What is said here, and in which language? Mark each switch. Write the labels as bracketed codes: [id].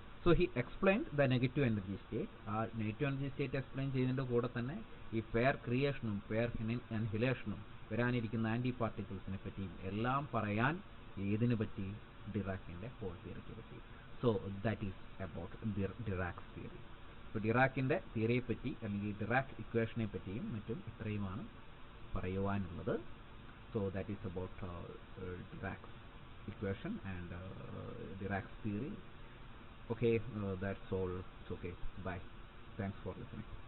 [en] So he explained the negative energy state. [ml] Negative energy state explain ചെയ്യുന്നതിന്റെ കൂടെ തന്നെ ഈ പെയർ ക്രിയേഷനും പെയർ അൻഹിലേഷനും വരാനിരിക്കുന്ന ആന്റി പാർട്ടിക്കിൾസിനെ പറ്റിയും എല്ലാം പറയാൻ ഏതിനെ പറ്റി, ഡിറാക്കിന്റെ ഹോൾ തിയറിക്ക് പറ്റി. [en] So that is about Dirac's theory. [ml] ഇപ്പോൾ ഡിറാക്കിന്റെ തിയറിയെ പറ്റി അല്ലെങ്കിൽ ഡിറാക് ഇക്വേഷനെ പറ്റിയും മറ്റും ഇത്രയുമാണ് പറയുവാനുള്ളത്. [en] So that is about Dirac's equation and Dirac's theory. Okay, that's all. It's okay. Bye. Thanks for listening.